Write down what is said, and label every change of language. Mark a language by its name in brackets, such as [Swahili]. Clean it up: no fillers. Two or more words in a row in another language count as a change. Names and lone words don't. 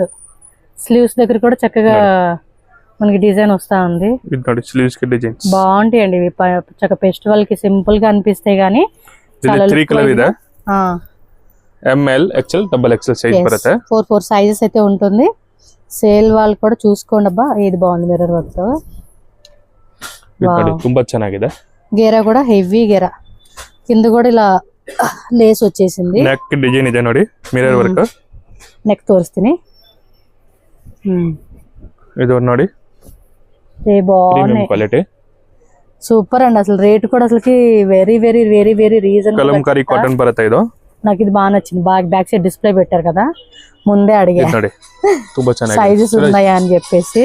[Telugu] స్లీవ్స్ దగ్గర కూడా చక్కగా మనకి డిజైన్ వస్తా ఉంది. స్లీవ్స్ కి డిజైన్స్ బాగుంటాయండి ఇవి. చక్కగా ఫెస్టివల్ కి సింపుల్ గా అనిపిస్తాయి గానీ [Kannada] 3 కలర్ ಇದೆ. ML XL XXL సైజ్ బರುತ್ತೆ. [Telugu] 4 సైజెస్ అయితే ఉంటుంది. సేల్ వాళ్ళు కూడా చూసుకోండి అబ్బా. ఇది బాగుంది [English] mirror work [Telugu] తో. [Kannada] ತುಂಬಾ ಚೆನ್ನಾಗಿದೆ. [Telugu] గేరా కూడా హెవీ గేరా, కింద కూడా ఇలా లేస్ వచ్చేసింది. [English] neck design [Kannada] ಇದೆ ನೋಡಿ, [English] mirror work. [Telugu] నెక్ తోరిస్తేనే [Kannada] ఇది ನೋಡಿ, [Telugu] ఏ బాగుంది క్వాలిటీ, సూపర్ అండి. అసలు రేట్ కూడా అసలుకి [English] very reasonable. [Telugu] కలంకారీ కాటన్ బರುತ್ತೆ ఇది. నాకు ఇది బాగా నచ్చింది. [English] back side display [Telugu] పెట్టారు కదా, ముందే అడిగా సైజెస్ ఉన్నాయా అని చెప్పేసి.